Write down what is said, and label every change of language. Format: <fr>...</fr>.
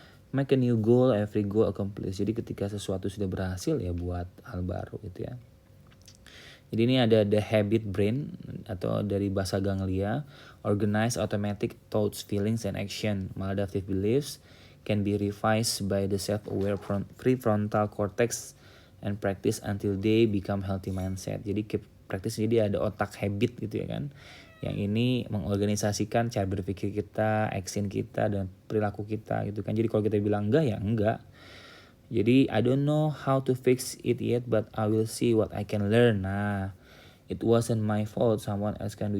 <en>Make a new goal, every goal accomplished.</en> <id>Jadi ketika sesuatu sudah berhasil ya buat hal baru gitu ya. Jadi ini ada</id> <en>the habit brain</en> <id>atau dari bahasa</id> <en>Ganglia, organize automatic thoughts, feelings, and action. Maladaptive beliefs can be revised by the self-aware prefrontal cortex and practice until they become healthy mindset.</en> <id>Jadi practice, jadi ada otak habit gitu ya kan. Yang ini mengorganisasikan cara berpikir kita, action kita, dan perilaku kita gitu kan. Jadi kalau kita bilang enggak ya enggak. Jadi</id> <en>I don't know how to fix it yet, but I will see what I can learn. Nah, it wasn't my fault, someone else can do.</en>